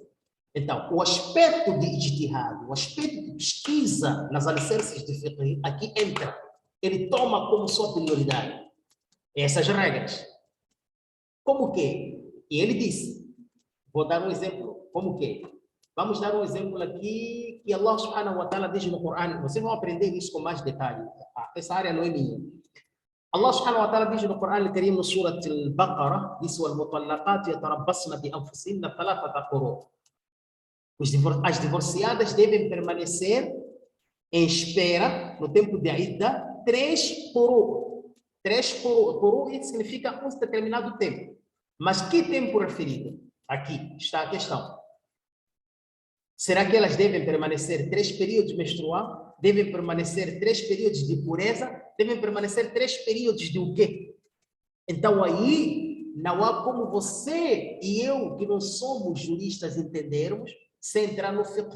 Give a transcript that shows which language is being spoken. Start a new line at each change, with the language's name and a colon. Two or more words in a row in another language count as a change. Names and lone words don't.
Portuguese: Então, o aspecto de ijtihad, o aspecto de pesquisa nas alicerces de fiqh, aqui entra. Ele toma como sua prioridade essas regras. Como que? E ele disse, vou dar um exemplo, como que? Vamos dar um exemplo aqui que
Arabic: الله سبحانه وتعالى
Portuguese: diz no Corão. Vocês vão aprender isso com mais detalhe. Essa área não é minha.
Arabic: الله سبحانه وتعالى
Portuguese: diz no Corão al-Karim, no Surat al-Baqarah, diz:
Arabic: "والمطلقات يتربصن بأنفسهن ثلاثة قروء'."
Portuguese: As divorciadas devem permanecer em espera, no tempo de idda, 3 quru'. 3 quru'. Quru' significa um determinado tempo. Mas que tempo referido? Aqui está a questão. Será que elas devem permanecer 3 períodos menstrual? Devem permanecer 3 períodos de pureza? Devem permanecer 3 períodos de o quê? Então aí, não há como você e eu, que não somos juristas, entendermos sem entrar no fiqh.